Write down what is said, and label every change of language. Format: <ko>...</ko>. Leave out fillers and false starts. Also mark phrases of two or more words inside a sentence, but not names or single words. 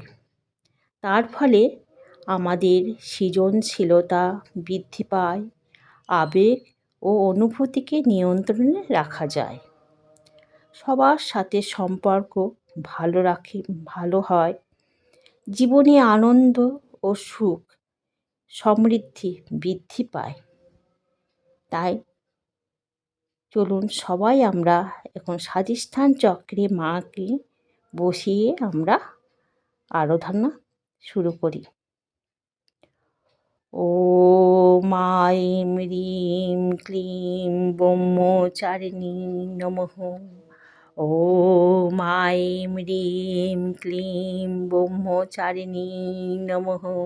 <bn>তার ফলে আমাদের সৃজনশীলতা বৃদ্ধি পায়, আবেগ ও অনুভূতিকে নিয়ন্ত্রণে রাখা যায়, সবার সাথে সম্পর্ক ভালো হয়, জীবনে আনন্দ ও সুখ সমৃদ্ধি বৃদ্ধি পায়। তাই চলুন সবাই আমরা এখন স্বাধিষ্ঠান চক্রে মাকে বসিয়ে আমরা আরাধনা শুরু করি।</bn> <sa>ॐ ऐं ह्रीं क्लीं ब्रह्मचारिणी नमः। ॐ ऐं ह्रीं क्लीं ब्रह्मचारिणी नमः।</sa>